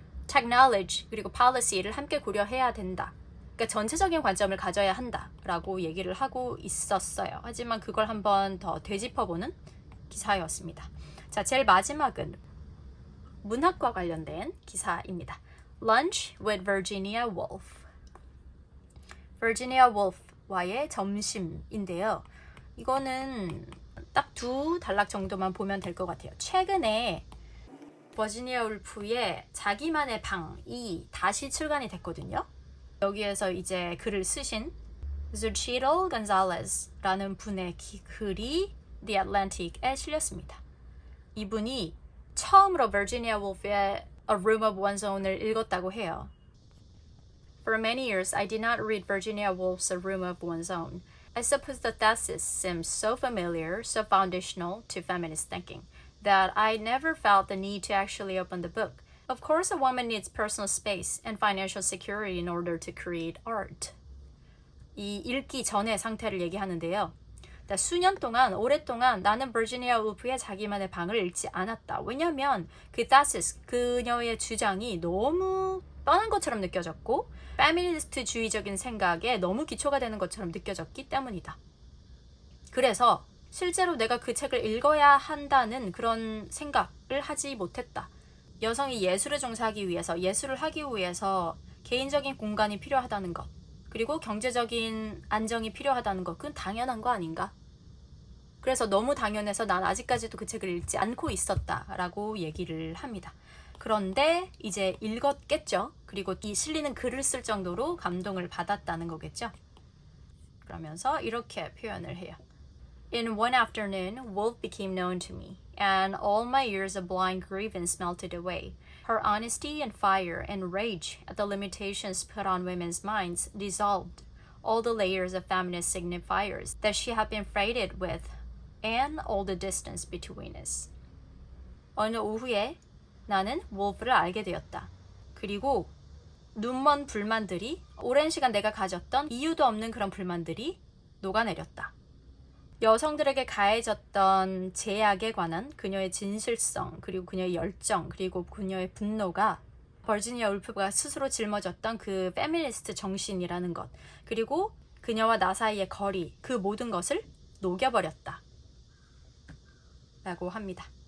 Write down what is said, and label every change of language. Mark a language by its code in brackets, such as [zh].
[ko] technology, 그리고 policy를 함께 고려해야 된다. 그러니까 전체적인 관점을 가져야 한다라고 얘기를 하고 있었어요. 하지만 그걸 한번 더 되짚어보는 기사였습니다. 자, 제일 마지막은 문학과 관련된 기사입니다. [en] Lunch with Virginia Woolf. [ko] Virginia Woolf와의 점심인데요. 이거는 딱 2단락 정도만 보면 될 것 같아요. 최근에 버지니아 울프의 자기만의 방이 다시 출간이 됐거든요. 여기에서 이제 글을 쓰신 Xochitl Gonzalez라는 분의 글이 The Atlantic에 실렸습니다. 이분이 처음으로 버지니아 울프의 A Room of One's Own을 읽었다고 해요. [en] For many years, I did not read Virginia Woolf's A Room of One's Own. I suppose the thesis seems so familiar, so foundational to feminist thinking, that I never felt the need to actually open the book. Of course, a woman needs personal space and financial security in order to create art. [ko] 이 읽기 전의 상태를 얘기하는데요. 수년 동안, 오랫동안 나는 버지니아 울프의 자기만의 방을 읽지 않았다. 왜냐면 그 thesis, 그녀의 주장이 너무 뻔한 것처럼 느껴졌고 페미니스트주의적인 생각에 너무 기초가 되는 것처럼 느껴졌기 때문이다. 그래서 실제로 내가 그 책을 읽어야 한다는 그런 생각을 하지 못했다. 여성이 예술에 종사하기 위해서, 예술을 하기 위해서 개인적인 공간이 필요하다는 것, 그리고 경제적인 안정이 필요하다는 것, 그건 당연한 거 아닌가? 그래서 너무 당연해서 난 아직까지도 그 책을 읽지 않고 있었다라고 얘기를 합니다. 그런데 이제 읽었겠죠. 그리고 이 실리는 글을 쓸 정도로 감동을 받았다는 거겠죠. 그러면서 이렇게 표현을 해요. [en] In one afternoon, Wolf became known to me, and all my years of blind grievance melted away. Her honesty and fire and rage at the limitations put on women's minds dissolved all the layers of feminist signifiers that she had been freighted with, and all the distance between us. [ko] 어느 오후에 나는 wolf를 알게 되었다. 그리고 눈먼 불만들이, 오랜 시간 내가 가졌던 이유도 없는 그런 불만들이 녹아내렸다. 여성들에게 가해졌던 제약에 관한 그녀의 진실성, 그리고 그녀의 열정, 그리고 그녀의 분노가 버지니아 울프가 스스로 짊어졌던 그 페미니스트 정신이라는 것, 그리고 그녀와 나 사이의 거리, 그 모든 것을 녹여버렸다 라고 합니다.